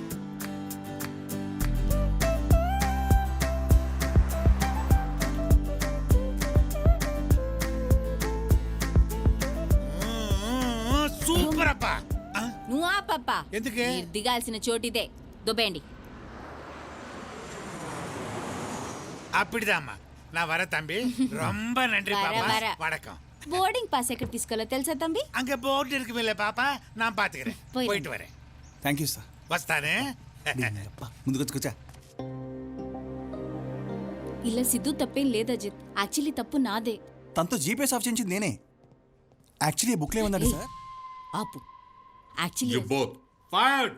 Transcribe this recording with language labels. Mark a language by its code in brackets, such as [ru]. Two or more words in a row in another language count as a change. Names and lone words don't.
[te] సూపర్ అప్పా. నువ్వు ఆ పప్ప ఎందుకే? మీరు దిగాల్సిన చోటిదే. దుబ్బేయండి. [ta] அப்படிதாம்மா நான் வர தம்பி ரொம்ப நன்றி வர, பாப்பா வர. வணக்கம் [en] boarding pass [te] ఎక్కడ తీసుకోవాలో తెలుసా తంబి? [ta] அங்க போர்டு இருக்குமில்ல பாப்பா நான் பாத்துக்கிறேன் போயிடு. போயிட்டு வரேன் [en] thank you sir. [te] వస్తానే ముందుకు వచ్చా. ఇలా సిద్ధు తప్పేం లేదు అజిత్. యాక్చువల్లీ తప్పు నాదే. తనతో జీపీఎస్ ఆఫ్ చేయించింది నేనే. యాక్చువల్లీ బుక్లో ఏముందండి సార్? ఆపు. యాక్చువల్లీ [en] you both fired.